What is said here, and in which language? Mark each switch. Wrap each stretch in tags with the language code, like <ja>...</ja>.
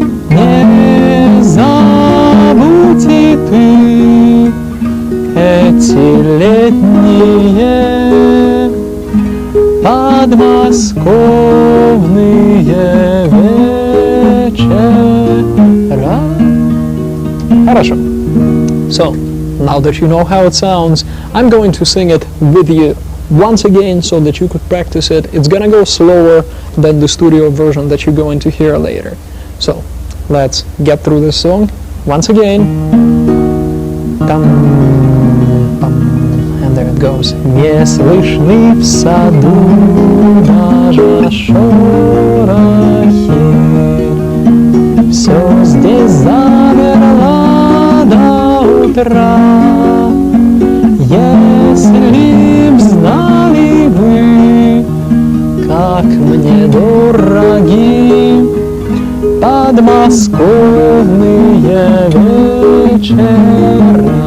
<ru>Не забудь и ты эти летние подмосковные вечера. Хорошо.</ru> <en>So, now that you know how it sounds, I'm going to sing it with you once again so that you could practice it. It's gonna go slower than the studio version that you're going to hear later. So, let's get through this song once again. Tam, pam, and there it goes.</en> <ru>Не слышны в саду даже шорохи. Все здесь замерло до утра. Если б знали вы, как мне дороги подмосковные вечера.</ru>